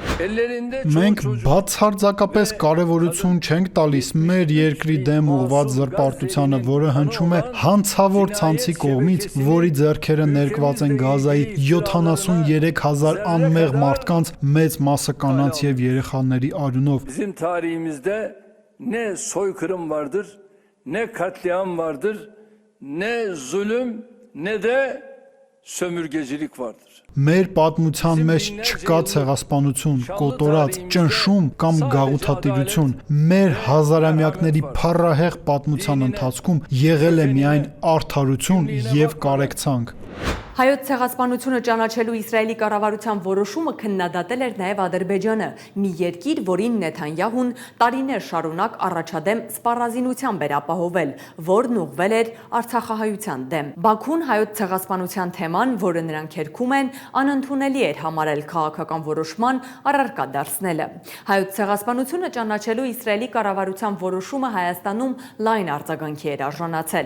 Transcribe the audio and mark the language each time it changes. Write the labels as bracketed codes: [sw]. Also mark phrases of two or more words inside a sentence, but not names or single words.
[hy] Մենք բացարձակապես կարևորություն չենք տալիս մեր երկրի դեմ ուղղված զրպարտությանը, որը հնչում է հանցավոր ցանցի կողմից, որի ձեռքերը ներկված են Գազայի 73000 անմեղ մարդկանց, մեծ մասը կանանց եւ երեխաների արյունով։ [tr] Bizim tarihimizde ne soykırım vardır, ne katliam vardır, ne zulüm, ne de sömürgecilik vardır. [hy] Մեր պատմության մեջ չկա ցեղասպանություն, կոտորած, ճնշում կամ գաղութատիրություն։ Մեր հազարամյակների փառահեղ պատմության ընթացքում եղել է միայն արդարություն եւ կարեկցանք։ Հայոց ցեղասպանությունը ճանաչելու Իսրայելի կառավարության որոշումը քննադատել էր նաև Ադրբեջանը, մի երկիր, որին Նեթանյահուն տարիներ շարունակ առաջադեմ սպառազինությամբ էր ապահովել, որն ուղղվել էր արցախահայության դեմ։ Բաքուն հայոց ցեղասպանության թեման, որը նրանք հերքում են, անընդունելի էր համարել քաղաքական որոշման առարկա դարձնելը։ Հայոց ցեղասպանությունը ճանաչելու Իսրայելի կառավարության որոշումը Հայաստանում լայն արձագանքի էր արժանացել։